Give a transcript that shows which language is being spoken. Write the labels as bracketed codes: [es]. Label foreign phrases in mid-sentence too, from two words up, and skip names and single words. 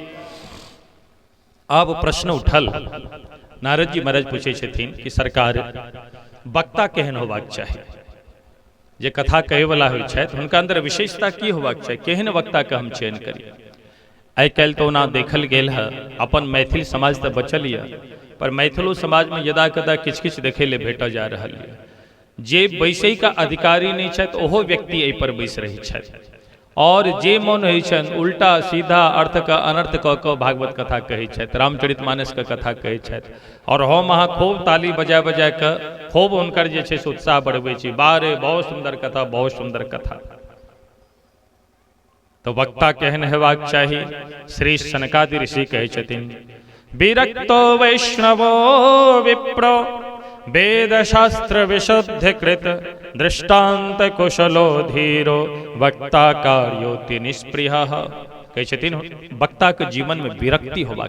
[mai] अब प्रश्न उठल, नारद जी महाराज पूछे छथिन कि सरकार वक्ता केहन होबाक चाहिए, जे कथा कहे वाला होइ छथि हुनका अंदर विशेषता की होबाक चाहिए, केहन वक्ता के हम चयन करिए। आइ काल्हि तो ओना देखल गेल है, अपन मैथिल समाज तो बचल यऽ, पर मैथिलो समाज में यदा कदा किछ किछ देखे ले भेट जा रहा है। जे बैसै का अधिकारी नहीं छथि ओहो व्यक्ति एहि पर बैस रही छथि, और जे मन होइ छनि उल्टा सीधा अर्थ का अनर्थ कऽ कऽ भागवत कथा कहै छथि, रामचरितमानस के कथा कहै छथि। और हम अहाँ खूब ताली बजा बजा कऽ खूब हुनकर जे छै से उत्साह बढ़बै छी, बारे बहुत सुंदर कथा, बहुत सुंदर कथा। तो वक्ता केहन हेबाक चाही? श्री सनकादि ऋषि कहै छथिन, [sa] विरक्तो वैष्णवो विप्रो वेद शास्त्र विशुद्ध कृत दृष्टांत कुशलो धीरो वक्ता कार्योति निष्प्रिय। [mai] कहै छथिन वक्ता के जीवन में विरक्ति होबाक